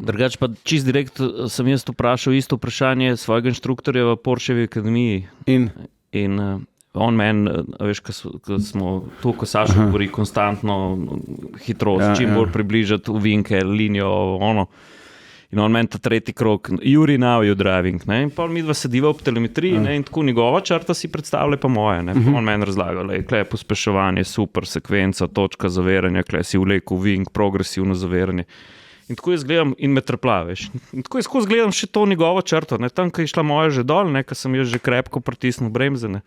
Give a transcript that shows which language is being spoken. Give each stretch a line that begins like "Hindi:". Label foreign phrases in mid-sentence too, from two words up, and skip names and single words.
Slovenian: Drugač pa čist direkt sem jaz vprašal isto vprašanje svojega inštruktorja v Porschevi akademiji. In on meni, veš, ko smo to, ko Sašo govori, konstantno hitrost, čim bolj približati v vinke, linijo, ono. In on meni ta tretji krog,
English: Yuri, now you driving,
Slovenian: ne, in pa mi dva sediva ob telemetriji, ne, in tako njegova črta si predstavlja pa moje, ne, on meni razlaga, kle je pospeševanje, super sekvenca, točka zaviranja, kle si vlekel vink, progresivno zaviranje. In tako jaz gledam in me trpla, veš. In tako jaz skozi gledam še to njegovo črto, ne, tam, ko je šla moja že dol, ne, ko sem jaz že krepko pritisnil bremze, ne.